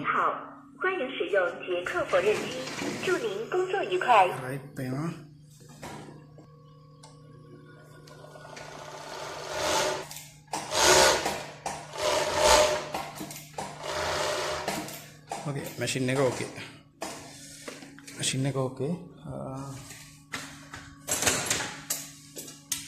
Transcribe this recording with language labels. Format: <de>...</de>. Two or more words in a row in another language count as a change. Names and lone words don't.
<zh>您好，欢迎使用捷克缝纫机，祝您工作愉快。</zh> <si>රයිට් පේනවා. ඕකේ මැෂින් එක ඕකේ. මැෂින් එක ඕකේ.</si>